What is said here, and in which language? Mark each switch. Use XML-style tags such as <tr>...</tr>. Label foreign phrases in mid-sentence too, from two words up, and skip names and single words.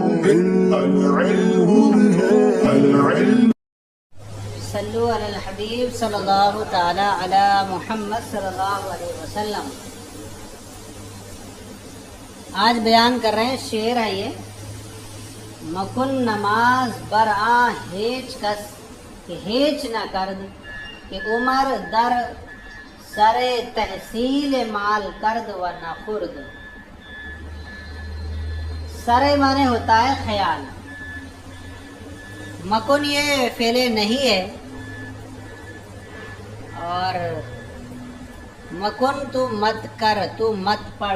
<ar>صلو علی الحبیب صلی اللہ تعالی علی محمد صلی اللہ علیہ وسلم۔</ar> <ur>آج بیان کر رہے ہیں، شعر ہے یہ۔</ur> <fa>مکن نماز برآ ہیچ کس کہ ہیچ نہ کرد، کہ عمر در سر تحصیل مال کرد و نہ خرد۔</fa> <ur>سر معنی ہوتا ہے خیال، مکن یہ فعل نہیں ہے، اور مکن تو مت کر، تو مت پڑھ۔</ur>